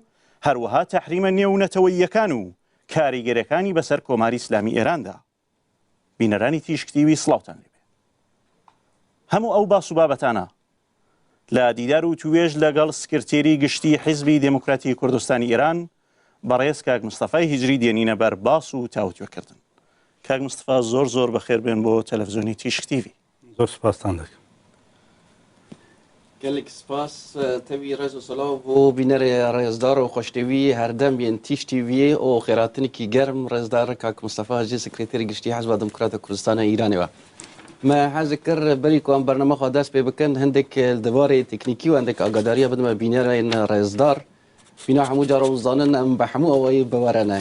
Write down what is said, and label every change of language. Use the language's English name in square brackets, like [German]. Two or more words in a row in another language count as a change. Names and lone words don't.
[Central Kurdish] هەروەها تەحریمە نێونەتەوەییەکان و کاریگەریەکانی بەسەر کۆماری ئیسلامی ئێراندا بینەرانی تیشکتیوی سڵاوتان لێبێ هەموو ئەو باس و بابەتانە لە دیدار و توێژ لەگەڵ سکرتێری گشتی حیزبی دموکراتی کوردستانی ئێران بەڕێز کاک مستەفای هیجری دێنینە بەر باس و تاوتوێکردن کاک مستەفا زۆر بەخێر بێن بۆ تەلەڤیزیۆنی تیشکتیوی زۆر سپاستان دەکەم [Kurdish] gelek spas tevî rez û salav bû bînerê rêzdar û xweştevî herdem yên tîş tîviyê û xêratinekî germ rêzdar kak Mustafa Hacı sekretêrê giştî Hezba Demokrata Kurdistana Îranê ve me hez dikir berî ku em bername xwe dest pê bikin hindek li varê teknîkî û hindek agadariya bidime bînerên rêzdar bîna hemû cara û zanin em bi hemû awayî biwerene